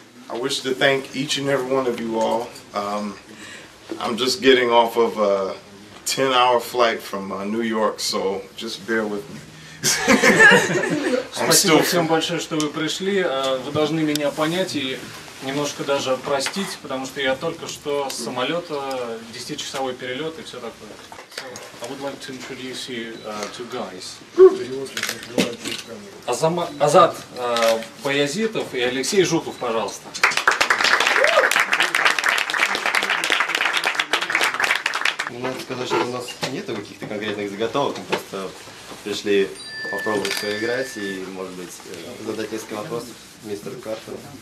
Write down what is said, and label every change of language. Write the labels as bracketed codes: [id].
[en] I wish to thank each and every one of you all. I'm just getting off of a 10-hour flight from New York, so just bear with me. [ru] Спасибо всем большое, что вы пришли. Вы должны меня понять и немножко даже простить, потому что я только что с самолета, 10-часовой перелет и все такое. [en] So, I would like to introduce you to guys. [ru] Азат Баязитов и Алексей Жуков, пожалуйста. Надо сказать, что у нас нету каких-то конкретных заготовок, мы просто пришли попробовать поиграть и, может быть, задать несколько вопросов мистеру Картеру.